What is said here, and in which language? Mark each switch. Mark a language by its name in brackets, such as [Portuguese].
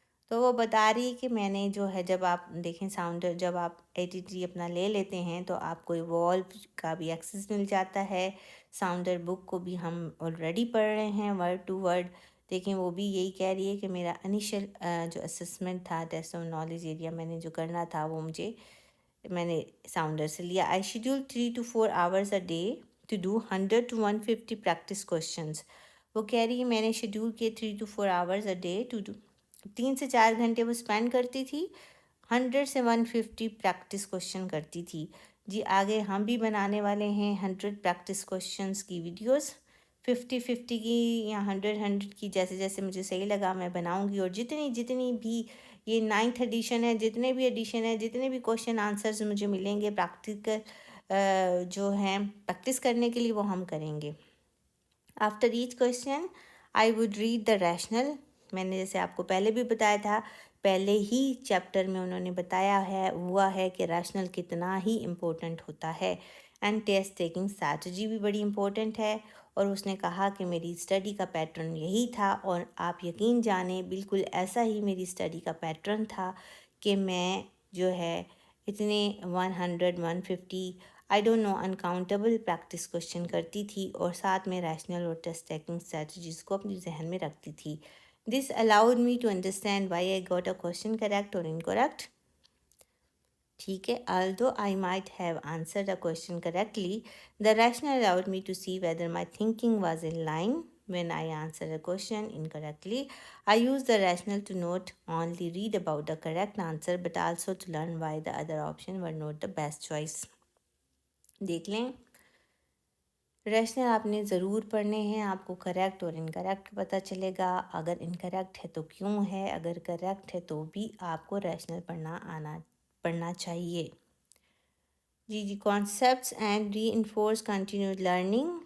[Urdu] تو وہ بتا رہی کہ میں نے جو ہے جب آپ دیکھیں ساؤنڈر جب آپ 83 اپنا لے لیتے ہیں تو آپ کو ایوالو کا بھی ایکسیس مل جاتا ہے. ساؤنڈر بک کو بھی ہم آلریڈی پڑھ رہے ہیں ورڈ ٹو ورڈ. دیکھیں وہ بھی یہی کہہ رہی ہے کہ میرا انیشل جو اسسمنٹ تھا ٹیسٹ آف نالج ایریا میں نے جو کرنا تھا وہ میں نے ساؤنڈر سے لیا. [English] I schedule 3 to 4 hours a day to do 100 to 150 practice questions. [Urdu] وہ کہہ رہی ہے میں نے شیڈول کیے [English] 3 to 4 hours a day to do [Urdu] 3 سے 4 گھنٹے وہ اسپینڈ کرتی تھی, 100 سے 150 پریکٹس کوشچن کرتی تھی. جی آگے ہم بھی بنانے والے ہیں 100 پریکٹس کوشچنس کی ویڈیوز, 50 کی یا 100 کی, جیسے جیسے مجھے صحیح لگا میں بناؤں گی. اور جتنی بھی یہ 9th ایڈیشن ہے, جتنے بھی ایڈیشن ہے, جتنے بھی کوشچن آنسرز مجھے ملیں گے پریکٹیکل جو ہیں پریکٹس کرنے کے لیے وہ ہم کریں گے. [English] After each question I would read the rational. [Urdu] میں نے جیسے آپ کو پہلے بھی بتایا تھا, پہلے ہی چیپٹر میں انہوں نے بتایا ہے کہ ریشنل کتنا ہی امپورٹنٹ ہوتا ہے. [English] and test taking strategy [Urdu] بھی بڑی امپورٹنٹ ہے. اور اس نے کہا کہ میری اسٹڈی کا پیٹرن یہی تھا, اور آپ یقین جانیں بالکل ایسا ہی میری اسٹڈی کا پیٹرن تھا کہ میں جو ہے اتنے 100 150 [English] I don't know [Urdu] uncountable practice question کرتی تھی, اور ساتھ میں ریشنل اور ٹیسٹ ٹیکنگ اسٹریٹجیز کو اپنی ذہن میں رکھتی تھی. [English] This allowed me to understand why I got a question correct اور incorrect. [Urdu] ٹھیک ہے, [English] although I might have answered a question correctly, the rationale allowed me to see whether my thinking was in line. When I answered a question incorrectly, I used the rationale to not only read about the correct answer but also to learn why the other options were not the best choice. [Urdu] دیکھ لیں, rational آپ نے ضرور پڑھنے ہیں, آپ کو correct اور انکریکٹ پتہ چلے گا. اگر انکریکٹ ہے تو کیوں ہے, اگر کریکٹ ہے تو بھی آپ کو ریشنل پڑھنا چاہیے. [English] جی concepts and reinforce continued learning.